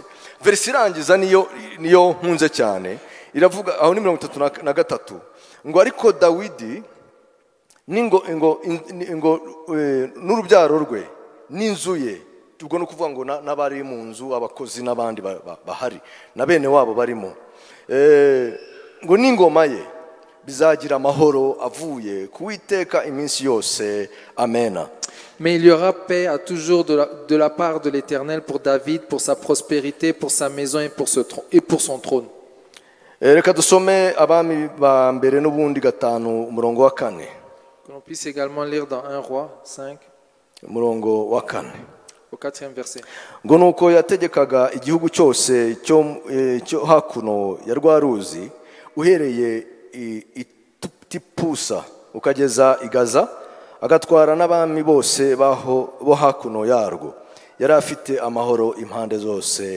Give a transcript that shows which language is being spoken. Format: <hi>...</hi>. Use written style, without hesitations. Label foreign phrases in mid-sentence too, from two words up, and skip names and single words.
<rw>Verse irangiza niyo nkunze cyane iravuga aho ni 33 ngo ariko Dawidi n'urubyaro rwe n'inzu ye ubwo no kuvuga ngo n'abari mu nzu abakozi n'abandi bahari na bene wabo barimo ngo n'ingoma ye bizagira amahoro avuye ku Uwiteka iminsi yose. Amen.</rw> <fr>Mais il y aura paix à toujours de la part de l'Éternel pour David, pour sa prospérité, pour sa maison et pour son trône.</fr> <rw>Reka dusome abami ba mbere n'ubundi 5 umurongo wa 4.</rw> <fr>Que l'on puisse également lire dans 1 roi 5</fr> <rw>umurongo wa 4</rw> <fr>au 4e verset.</fr> <rw>Ngo nuko yategekaga igihugu cyose cyo hakuno ya rwaruzi uhereye Tipusa ukageza Igaza agatwara n'abami bose bo hakuno yarwo yari afite amahoro impande zose.</rw>